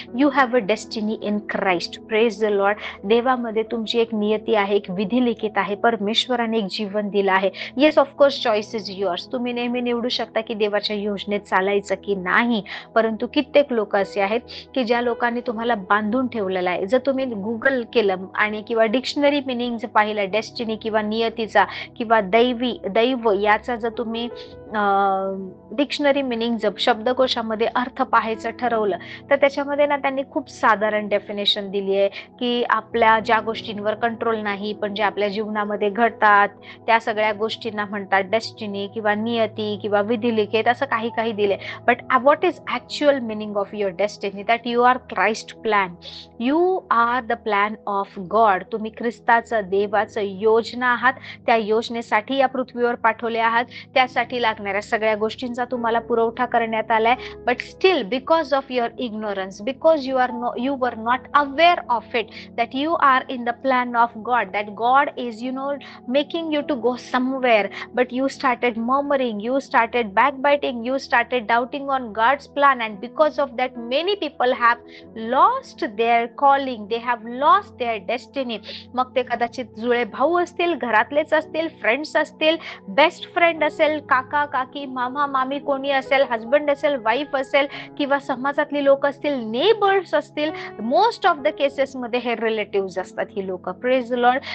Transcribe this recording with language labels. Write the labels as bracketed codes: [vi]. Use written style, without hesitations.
[en] You have a destiny in Christ. Praise the Lord. [mr] देवामध्ये तुमची एक नियती आहे, एक विधी लिखित आहे. परमेश्वराने एक जीवन दिलं आहे. [en] Yes, of course choice is yours. [mr] तुम्ही नेहमी निवडू शकता की देवाच्या योजनेत चालायचं की नाही. परंतु कित्येक लोक असे आहेत की ज्या लोकांनी तुम्हाला बांधून ठेवलेलं आहे. जर तुम्ही गुगल केलं आणि किंवा डिक्शनरी मिनिंग पाहिलं डेस्टिनी किंवा नियतीचा किंवा दैव याचा जर तुम्ही डिक्शनरी मिनिंग जर शब्दकोशामध्ये अर्थ पाहायचं ठरवलं तर त्याच्यामध्ये ना त्यांनी खूप साधारण डेफिनेशन दिली आहे की आपल्या ज्या गोष्टींवर कंट्रोल नाही पण जे आपल्या जीवनामध्ये घडतात त्या सगळ्या गोष्टींना म्हणतात डेस्टिनी किंवा नियती किंवा विधिलिखित, असं काही काही दिले. [en] But what is actual meaning of your destiny? That you are Christ plan. You are the plan of God. [mr] तुम्ही ख्रिस्ताचं, देवाचं योजना आहात. त्या योजनेसाठी या पृथ्वीवर पाठवले आहात. त्यासाठी लागणाऱ्या सगळ्या गोष्टींचा तुम्हाला पुरवठा करण्यात आलाय. [en] But still because of your ignorance, because you were not aware of it, that you are in the plan of God, that God is making you to go somewhere, but you started murmuring, you started backbiting, you started doubting on God's plan, and because of that many people have lost their calling, they have lost their destiny. [mr] मग ते कदाचित जुळे भाऊ असतील, घरातलेच असतील, friends असतील, best friend असेल, काका काकी, मामा मामी कोणी असेल, हजबंड असेल, वाईफ असेल किंवा समाजातली लोक असतील, नेबर्स असतील. [en] most of the cases [mr] मध्ये हे रिलेटिव्ह असतात ही लोक. [en] Praise the Lord.